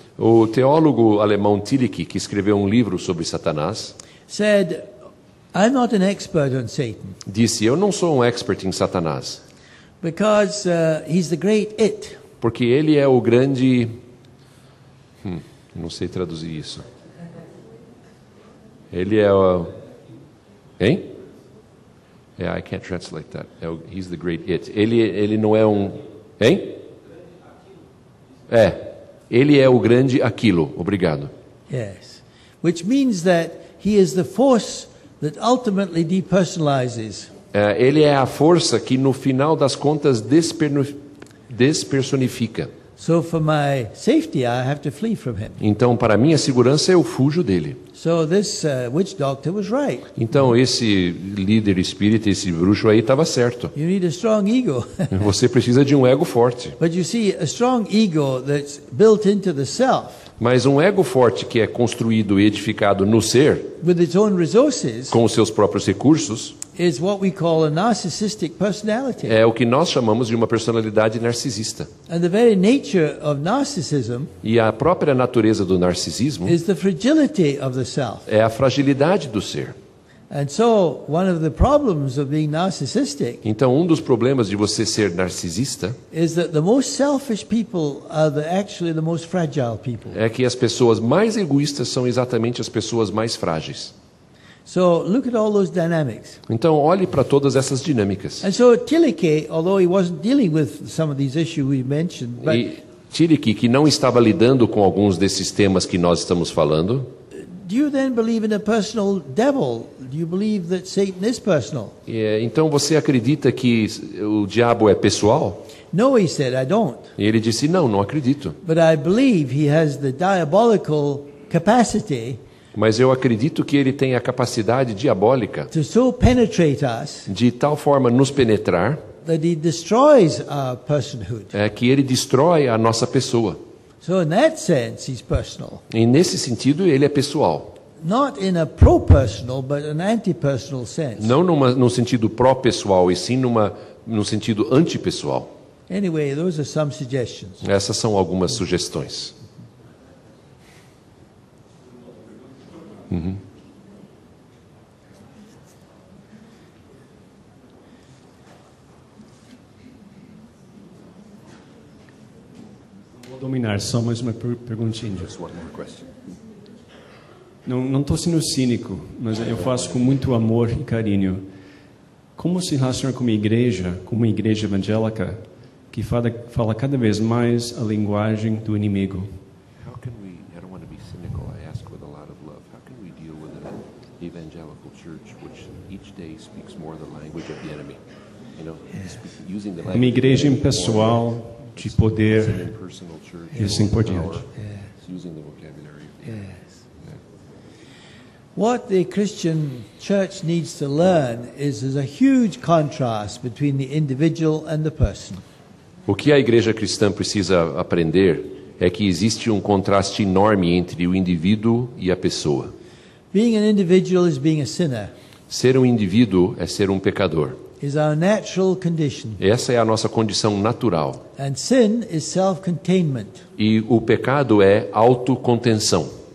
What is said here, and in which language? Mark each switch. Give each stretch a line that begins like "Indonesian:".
Portuguese: O teólogo alemão Tillich, que escreveu um livro sobre Satanás,
English: said, I'm not an expert on Satan
Portuguese: disse: eu não sou um expert em Satanás,
English: because he's the great it.
Portuguese: porque ele é o grande... não sei traduzir isso. Ele é o... Hein?
English: Yeah, I can't translate that. He's the great it.
Portuguese: Ele não é um... Hein? Ele é o grande aquilo. Obrigado.
English: Yes. Which means that he is the force that ultimately depersonalizes.
Portuguese: Ele é a força que no final das contas despersonifica.
English: So for my safety, I have to flee from him.
Portuguese: Então, para minha segurança, eu fujo dele.
English: So this witch doctor was right.
Portuguese: Então, esse líder espírita, esse bruxo aí, estava certo.
English: You need a strong ego.
Portuguese: Você precisa de um ego forte.
English: But you see, a strong ego that's built into the self,
Portuguese: Mas um ego forte que é construído e edificado no ser,
English: with its own resources,
Portuguese: com os seus próprios recursos,
English: is what we call a narcissistic personality.
Portuguese: é o que nós chamamos de uma personalidade narcisista.
English: And the very nature of narcissism
Portuguese: E a própria natureza do narcisismo
English: is the fragility of the self.
Portuguese: é a fragilidade do ser.
English: And so, one of the problems of being narcissistic
Portuguese: Então, um dos problemas de você ser narcisista
English: is that the most selfish people are actually the most fragile people.
Portuguese: é que as pessoas mais egoístas são exatamente as pessoas mais frágeis.
English: So, look at all those dynamics.
Portuguese: Então, olhe para todas essas dinâmicas.
English: And so, Tillich, although he wasn't dealing with some of these issues we mentioned, but
Portuguese: E Tillich, que não estava lidando com alguns desses temas que nós estamos falando,
English: do you then believe in a personal devil? Do you believe that Satan is personal?
Portuguese: então você acredita que o diabo é pessoal?
English: No, he said, I don't.
Portuguese: E ele disse: não, não acredito.
English: But I believe he has the diabolical capacity
Portuguese: Mas eu acredito que ele tem a capacidade diabólica
English: to so penetrate us
Portuguese: de tal forma nos penetrar
English: that he destroys our personhood.
Portuguese: que ele destrói a nossa pessoa.
English: So in that sense, he's personal.
Portuguese: E nesse sentido, ele é pessoal.
English: Not in a pro-personal, but an anti-personal sense.
Portuguese: Não num sentido pró-pessoal, e sim num sentido antipessoal.
English: Anyway, those are some suggestions.
Portuguese: Essas são algumas sugestões. Vou dominar, só mais uma perguntinha. Não estou sendo cínico, mas eu faço com muito amor e carinho. Como se relacionar com uma igreja evangélica, que fala cada vez mais a linguagem do inimigo?
English: How can we, I don't want to be cynical, I ask with a lot of love, how can we deal with an evangelical church which each day speaks more the language of the enemy? You know, using the language
Portuguese: Uma igreja
English: of the enemy
Portuguese: impessoal, de
English: more,
Portuguese: poder,
English: an impersonal church,
Portuguese: e assim por diante.
English: power, using the vocabulary of the enemy. What the Christian church needs to learn is there's a huge contrast between the individual and the person.
Portuguese: O que a igreja cristã precisa aprender é que existe um contraste enorme entre o indivíduo e a pessoa.
English: Being an individual is being a sinner.
Portuguese: Ser um indivíduo é ser um pecador.
English: Is our natural condition.
Portuguese: Essa é a nossa condição natural.
English: And sin is self-containment.
Portuguese: E o pecado é autocontenção.